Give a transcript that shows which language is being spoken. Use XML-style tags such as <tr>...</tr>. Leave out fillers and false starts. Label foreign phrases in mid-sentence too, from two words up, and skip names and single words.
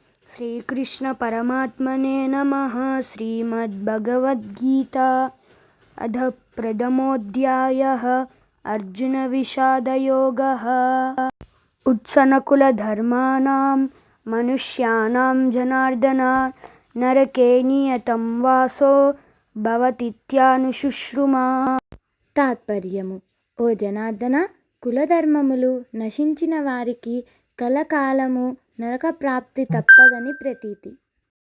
<sa>श्रीकृष्ण परमात्मने नमः। श्रीमद्भगवद्गीता अध प्रथमोऽध्यायः अर्जुन विषादयोगः। उत्सनकुलधर्माणां मनुष्याणां जनार्दन नरके नियतं वासो భవతిత్యనుశుశ్రుమా.</sa> <te>తాత్పర్యము: ఓ జనార్దన, కులధర్మములు నశించిన వారికి కలకాలము నరకప్రాప్తి తప్పదని ప్రతీతి.</te>